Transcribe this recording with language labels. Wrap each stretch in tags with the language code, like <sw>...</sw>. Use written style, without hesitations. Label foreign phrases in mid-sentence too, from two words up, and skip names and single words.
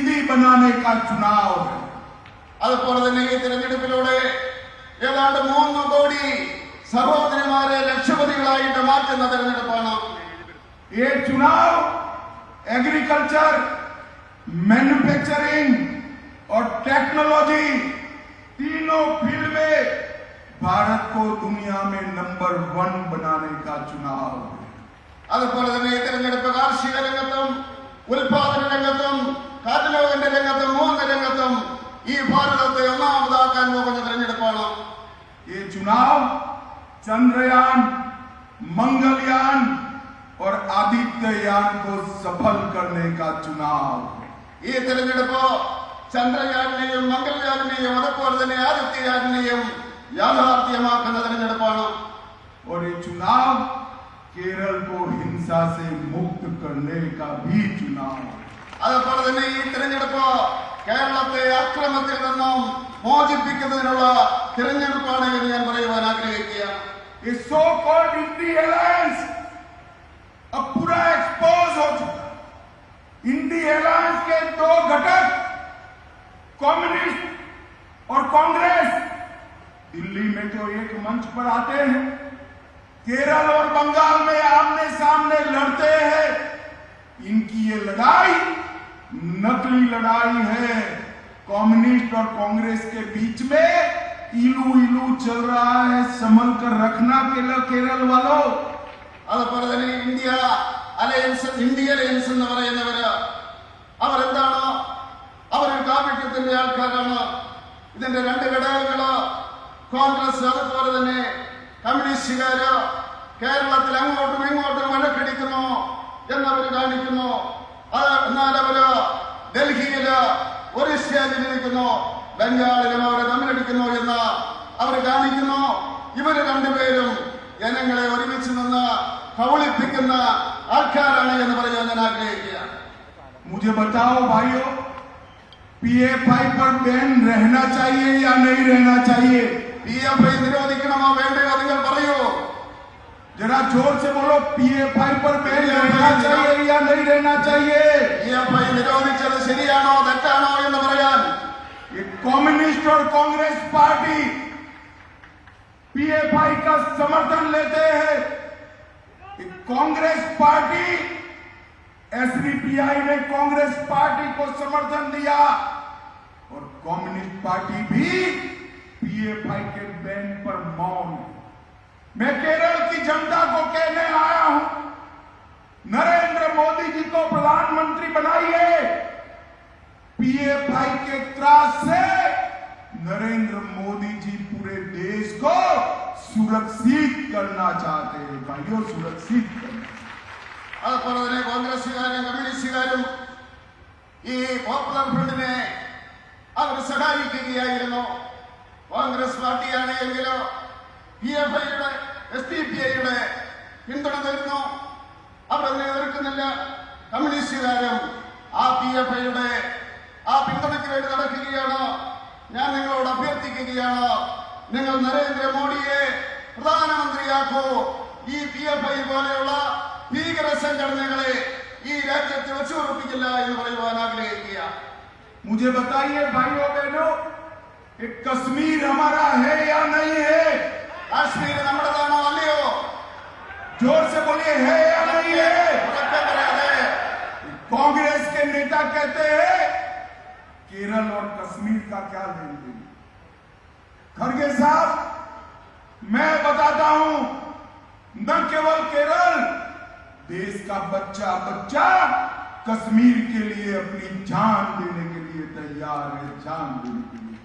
<hi>बनाने का चुनाव है।</hi> <ml>അതുപോലെ തന്നെ ഈ തിരഞ്ഞെടുപ്പിലൂടെ ഏതാണ്ട് 3 കോടി സഹോദരിമാരെ ലക്ഷപതികളായിട്ട് മാറ്റുന്ന തിരഞ്ഞെടുപ്പാണ്.</ml> <hi>ये चुनाव</hi> <en>agriculture, manufacturing</en> <hi>और टेक्नोलॉजी तीनों फील्ड में भारत को दुनिया में नंबर 1 बनाने का चुनाव है।</hi> <ml>അതുപോലെ തന്നെ ഈ തിരഞ്ഞെടുപ്പ് കാർഷിക രംഗത്തും ഉൽപാദന രംഗത്തും കാറ്റലോഗിന്റെ രംഗത്തും 3 രംഗത്തും ഈ ഭാരതത്തെ ഒന്നാമതാക്കാൻ പോകുന്ന തിരഞ്ഞെടുപ്പാണ്.</ml> <hi>ये चुनाव चंद्रयान, मंगलयान और आदित्ययान को सफल करने का चुनाव है।</hi> <ml>ഈ തിരഞ്ഞെടുപ്പ് ചന്ദ്രയാനെയും മംഗൾയാനെയും അതുപോലെ തന്നെ ആദിത്യയാനെയും യാഥാർത്ഥ്യമാക്കുന്ന തിരഞ്ഞെടുപ്പാണ്.</ml> <hi>और ये चुनाव केरल को हिंसा से मुक्त करने का भी चुनाव है।</hi> <ml>അതുപോലെ തന്നെ ഈ തിരഞ്ഞെടുപ്പ് കേരളത്തെ അക്രമത്തിൽ നിന്നും മോചിപ്പിക്കുന്നതിനുള്ള തിരഞ്ഞെടുപ്പാണ് എന്ന് ഞാൻ പറയുവാൻ ആഗ്രഹിക്കുകയാണ്.</ml> <hi>ये</hi> <en>so called</en> <hi>इंडी अलायंस अब पूरा एक्सपोज हो चुका। इंडी अलायंस के 2 घटक कम्युनिस्ट और कांग्रेस दिल्ली में तो एक मंच पर आते हैं, केरल और बंगाल में आमने सामने लड़ते हैं। इनकी ये लड़ाई नकली लड़ाई है। कम्युनिस्ट और कांग्रेस के बीच में इलू इलू चल रहा है। संभल कर रखना केरल वालों।</hi> <ml>അതുപോലെ തന്നെ ഇന്ത്യ അലയൻസ് എന്ന് പറയുന്നവര് അവരെന്താണോ അവരൊരു കാപട്യത്തിന്റെ ആൾക്കാരാണ്. ഇതിന്റെ 2 ഘടകങ്ങള് കോൺഗ്രസ് അതുപോലെ തന്നെ കമ്മ്യൂണിസ്റ്റുകാര് കേരളത്തിൽ അങ്ങോട്ടും ഇങ്ങോട്ടും വഴക്കടിക്കുന്നു എന്നവർ കാണിക്കുന്നു. എന്നാൽ അവര് ഡൽഹിയില് ഒരു സ്റ്റേജിലിരിക്കുന്നു, ബംഗാളിലും അവരെ തമ്മിലടിക്കുന്നു എന്ന് അവർ കാണിക്കുന്നു. ഇവര് 2 പേരും ജനങ്ങളെ ഒരുമിച്ച് നിന്ന് കബളിപ്പിക്കുന്ന ആൾക്കാരാണ് എന്ന് പറയാൻ ഞാൻ ആഗ്രഹിക്കുകയാണ്.</ml> <hi>मुझे बताओ भाइयों, पीएफआई पर बैन रहना चाहिए या नहीं रहना चाहिए?</hi> <ml>पीएफआई നിരോധിക്കണമോ വേണ്ടയോ നിങ്ങൾ പറയൂ.</ml> <hi>जरा जोर से बोलो, पीएफआई पर बैन रहना चाहिए या नहीं रहना चाहिए?</hi> <ml>पीएफआई നിരോധിച്ചത് ശരിയാണോ തെറ്റാണോ എന്ന് പറയാൻ</ml> <hi>ये कम्युनिस्ट और कांग्रेस पार्टी पीएफआई का समर्थन लेते हैं। कांग्रेस पार्टी, एसडीपीआई ने कांग्रेस पार्टी को समर्थन दिया और कम्युनिस्ट पार्टी भी पीएफआई के बैन पर मौन है। मैं केरल की जनता को कहने आया हूं, नरेंद्र मोदी जी को प्रधानमंत्री बनाइए। पीएफआई के त्रास से नरेंद्र मोदी जी पूरे देश को सुरक्षित करना चाहते हैं। भाइयों, सुरक्षित करना।</hi> <ml>അതുപോലെ തന്നെ കോൺഗ്രസുകാരും കമ്മ്യൂണിസ്റ്റുകാരും ഈ പോപ്പുലർ ഫ്രണ്ടിനെ അവർ സഹായിക്കുകയായിരുന്നു. കോൺഗ്രസ് പാർട്ടിയാണ് എങ്കിലോ പിഎഫ്ഐയുടെ എസ്ഡിപിഐയുടെ പിന്തുണ തരുന്നു, അവരതിനെ എതിർക്കുന്നില്ല. കമ്മ്യൂണിസ്റ്റുകാരും ആ പിഎഫ്ഐയുടെ ആ പിന്തുണയ്ക്ക് വേണ്ടി നടക്കുകയാണ്. ഞാൻ നിങ്ങളോട് അഭ്യർത്ഥിക്കുകയാണ്, നിങ്ങൾ നരേന്ദ്രമോദിയെ പ്രധാനമന്ത്രിയാക്കൂ. ഈ പിഎഫ്ഐ പോലെയുള്ള ഭീകര സംഘടനകളെ ഈ രാജ്യത്ത് വെച്ചുറപ്പിക്കില്ല എന്ന് പറയുവാൻ ആഗ്രഹിക്കുക.</ml> <hi>मुझे बताइए भाइयों बहनों, कश्मीर हमारा है या नहीं है?</hi> <ml>കാശ്മീർ നമ്മുടേതാണോ അല്ലയോ?</ml> <hi>जोर से बोलिए, है या नहीं है? कांग्रेस के नेता कहते हैं केरल और कश्मीर का क्या लेन देन? खड़गे साहब, मैं बताता हूं, न केवल केरल, देश का बच्चा बच्चा कश्मीर के लिए अपनी जान देने के लिए तैयार है, जान देने के लिए।</hi>